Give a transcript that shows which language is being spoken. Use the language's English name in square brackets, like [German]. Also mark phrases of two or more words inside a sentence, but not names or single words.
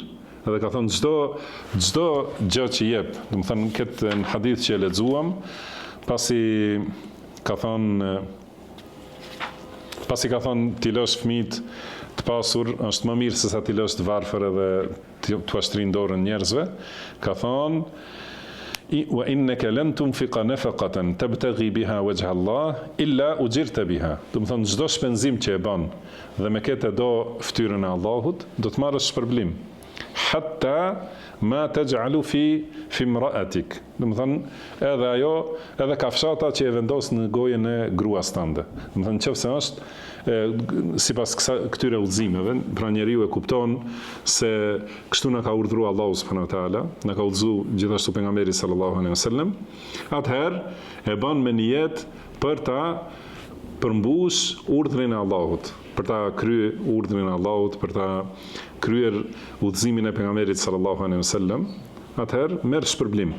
[Albanian] Edhe ka thënë çdo gjë që jep, domethënë këtë në hadith që e lexuam, pasi ka thënë t'i lësh fëmijët të pasur është më mirë se sa t'i lësh të varfër edhe t'u ashtrin dorën njerëzve, ka thënë [Arabic] وإنك لن تنفق نفقة تبتغي بها وجه الله إلا أجرت بها. [Albanian] Domethënë çdo shpenzim që e bën dhe me këtë do fytyrën e Allahut, do të marrësh shpërblim. [Arabic] حتى ما تجعل في امرأتك. [Albanian] Domethënë edhe kafshata që e vendos në gojën e gruas tënde. Domethënë nëse është sipas këtyre udhëzimeve, pra njeriu e kupton se kështu na ka urdhëruar Allahu [Arabic] سبحانه وتعالى, [Albanian] na ka udhëzuar gjithashtu pejgamberi [Arabic] صلى الله عليه وسلم, [Albanian] atëherë e bën me niyet për ta përmbush urdhrin e Allahut, për ta kryer urdhrin e Allahut, për ta kryer udhëzimin e pejgamberit [Arabic] صلى الله عليه وسلم, [Albanian] atëherë merr shpërblim.